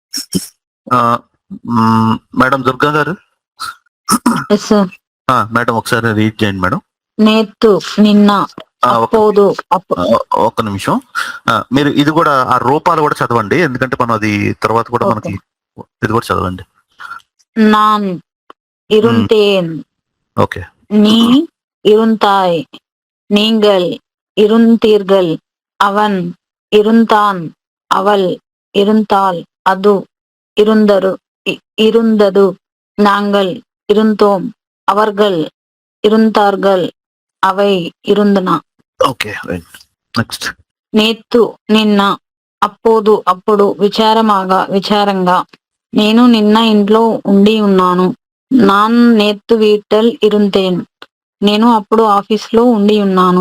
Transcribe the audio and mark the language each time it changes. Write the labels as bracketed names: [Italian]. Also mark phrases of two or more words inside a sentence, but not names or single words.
[Telugu] మేడం దుర్గా గారు, మేడం ఒకసారి రీడ్ చేయండి మేడం. నేత్తు, నిన్న, అప్పోదు, ఒక్క నిమిషం. మీరు ఇది కూడా ఆ రూపాలు కూడా చదవండి, ఎందుకంటే మనం అది తర్వాత కూడా మనకి ఇది కూడా చదవండి. [Tamil] நான் இருந்தேன், [Telugu] ఓకే. [Tamil] நீ இருந்தாய், நீங்கள் இருந்தீர்கள், அவன் இருந்தான், அவள் இருந்தாள், அது இருந்தது, நாங்கள் இருந்தோம், அவர்கள் இருந்தார்கள், అவை இருந்தன. [English] okay, next. [Telugu] నేత్తు, నిన్న, అప్పోదు, అప్పుడు, విచారంగా. నేను నిన్న ఇంట్లో ఉండి ఉన్నాను. [Tamil] நான் நேத்து வீட்டுல இருந்தேன், [Telugu] నేను అప్పుడు ఆఫీస్లో ఉండి ఉన్నాను.